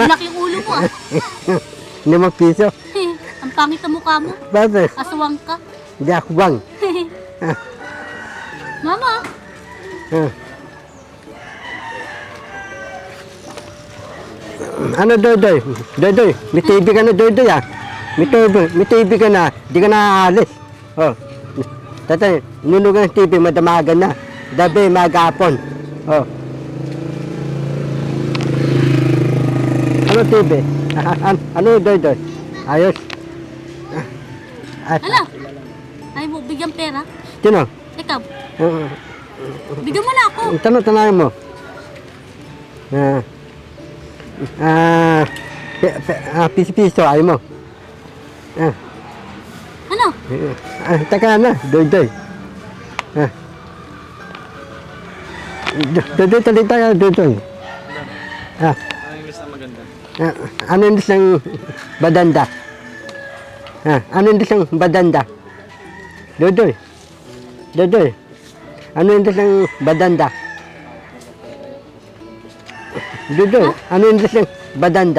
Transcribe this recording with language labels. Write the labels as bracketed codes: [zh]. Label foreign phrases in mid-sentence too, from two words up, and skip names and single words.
[tl] Ang laking ulo mo, ah. 5 piso. Ang pangit ang mukha mo. Bakit? Aswang ka. Hindi ako bang. Mama, Ah. Ano Doy? Doy, may TV ka na Doy ah. May TV ka na, di ka na aalis. Oh. Tatay, nunugan ng TV, madamagan na. Gabi, magapon. Oh. Ano TV? Ano Doy? Ayos. ano? Ay mo, bigyan pera. Sino? Ikaw, bigyan mo na ako. Tanong mo. Piso-piso, ayaw mo. Ano? Taka na, Doy. Doy, talita ka, Doy. Ano yung isang badanda? Ano yung isang badanda? Doy. Ano yung isang badanda? Doy, ano yung isang badanda?